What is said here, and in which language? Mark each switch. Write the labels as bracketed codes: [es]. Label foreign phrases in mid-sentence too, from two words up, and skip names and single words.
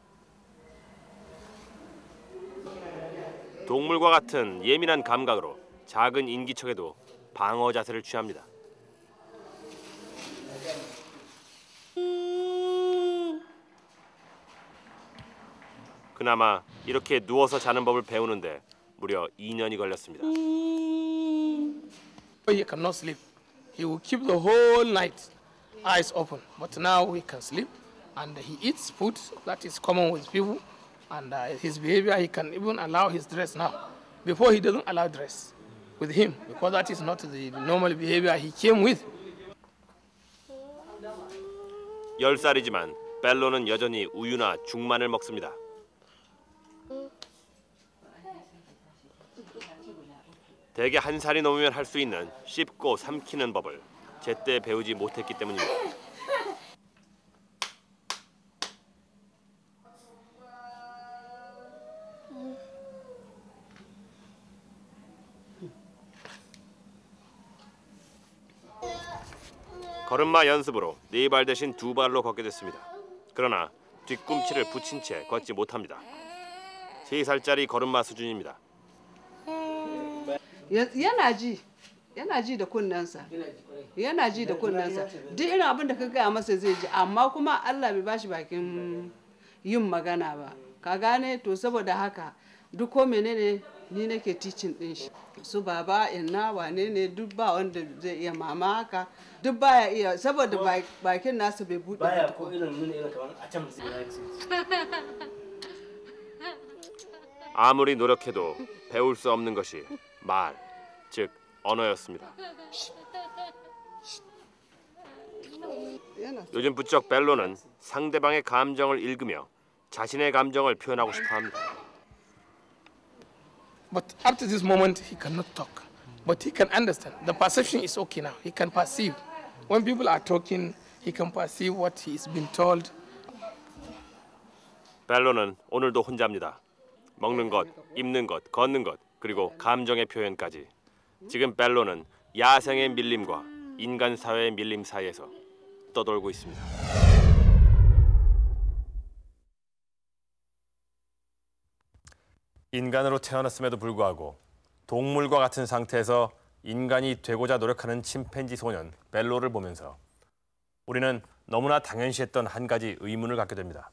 [ko] 동물과 같은 예민한 감각으로 작은 인기척에도 방어 자세를 취합니다. 그나마 이렇게 누워서 자는 법을 배우는데 무려 2년이 걸렸습니다. [en] He cannot sleep. He will keep the whole night eyes open. But now he can sleep, and he eats food that is common with people, and his behavior, he can even allow his dress now. Before he doesn't allow dress with him because that is not the normal behavior he came with. [ko] 10살이지만 벨로는 여전히 우유나 죽만을 먹습니다. 대개 1살이 넘으면 할 수 있는 씹고 삼키는 법을 제때 배우지 못했기 때문입니다. 걸음마 연습으로 4발 대신 2발로 걷게 됐습니다. 그러나 뒤꿈치를 붙인 채 걷지 못합니다. 3살짜리 걸음마 수준입니다. [ha] yana ji da kunnensa duk irin abin da ka gaya masa zai ji, amma kuma Allah bai bashi bakin yin magana ba, ka gane. To saboda haka duk ko menene ni nake teaching din shi, su baba inna wane ne duk ba wanda zai iya, mama haka duk baya iya saboda bakin nasa bai bude baya ko irin nuna irin kaman a can [ko] 아무리 노력해도 배울 수 없는 것이 말, 즉 언어였습니다. 요즘 부쩍 벨로는 상대방의 감정을 읽으며 자신의 감정을 표현하고 싶어합니다. [en] But up to this moment, he cannot talk. But he can understand. The perception is okay now. He can perceive. When people are talking, he can perceive what he is being told. [ko] 벨로는 오늘도 혼자입니다. 먹는 것, 입는 것, 걷는 것, 그리고 감정의 표현까지. 지금 벨로는 야생의 밀림과 인간 사회의 밀림 사이에서 떠돌고 있습니다. 인간으로 태어났음에도 불구하고 동물과 같은 상태에서 인간이 되고자 노력하는 침팬지 소년 벨로를 보면서 우리는 너무나 당연시했던 한 가지 의문을 갖게 됩니다.